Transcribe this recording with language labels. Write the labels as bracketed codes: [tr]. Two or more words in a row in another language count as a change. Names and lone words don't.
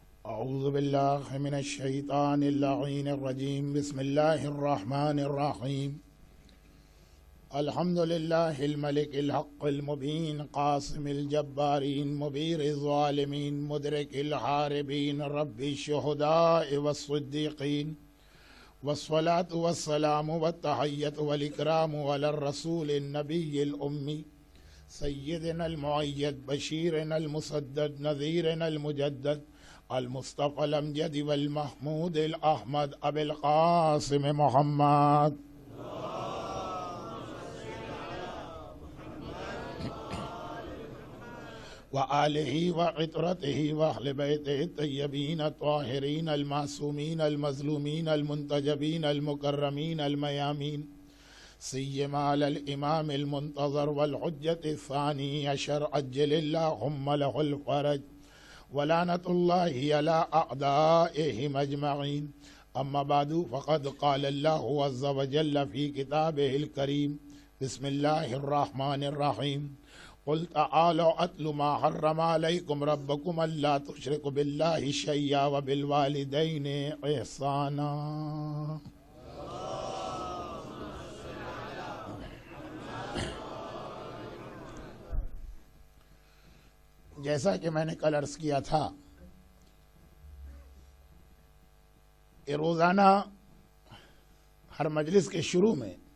[ar] أعوذ بالله من الشيطان الرجيم. بسم الله الرحمن الرحيم. الحمد لله الملك الحق المبين قاصم الجبارين مبير الظالمين مدرك الهاربين رب الشهداء والصديقين والصلاة والسلام والتحية والإكرام على رسول النبي الأمي سيدنا المؤيد بشيرنا المسدد نذيرنا المجدد المصطفى الأمجد والمحمود الأحمد أبي القاسم محمد. وآله وعترته وأهل بيته الطيبين الطاهرين المعصومين المظلومين المنتجبين المكرمين الميامين سيما الإمام المنتظر والحجة الثاني عشر عجل اللهم له الفرج ولعنة الله على أعدائهم أجمعين. أما بعد فقد قال الله عز وجل في كتابه الكريم. بسم الله الرحمن الرحيم. قل تعالوا أتل ما حرم عليكم ربكم ألا تشركوا بالله شيئا وبالوالدين إحسانا. [ur] جیسا کہ میں نے کل عرض کیا تھا کہ روزانہ ہر مجلس کے شروع میں